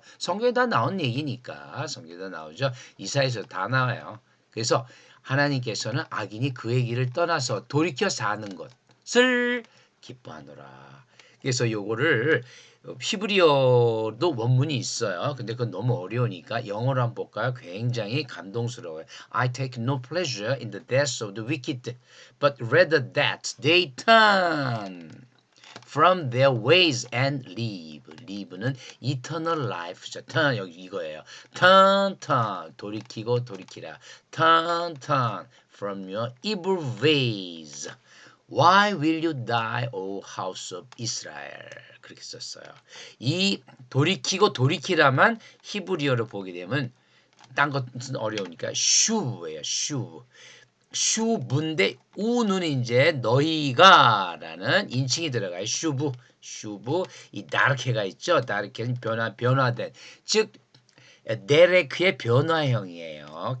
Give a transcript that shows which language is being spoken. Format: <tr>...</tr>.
<ko>성경에 다 나온 얘기니까 성경에 다 나오죠. 이사야에서 다 나와요. 그래서 하나님께서는 악인이 그의 길을 떠나서 돌이켜 사는 것을 기뻐하노라. 그래서 요거를 히브리어도 원문이 있어요. 근데 그건 너무 어려우니까 영어로 한번 볼까요? 굉장히 감동스러워요.</ko> <en>I take no pleasure in the death of the wicked, but rather that they turn from their ways and live.</en> <ko>live는</ko> <en>eternal life</en> <ko>죠. turn 여기 이거예요. turn 돌이키고 돌이키라.</ko> <en>turn from your evil ways. Why will you die, O house of Israel?</en> <ko>그렇게 썼어요. 이 돌이키고 돌이키라만 히브리어로 보게 되면 딴 것은 어려우니까 슈예요. 슈부인데 우는 이제 너희가라는 인칭이 들어가요. 슈부 이 다르케가 있죠. 다르케는 변화된 즉 데레크의 변화형이에요.</ko>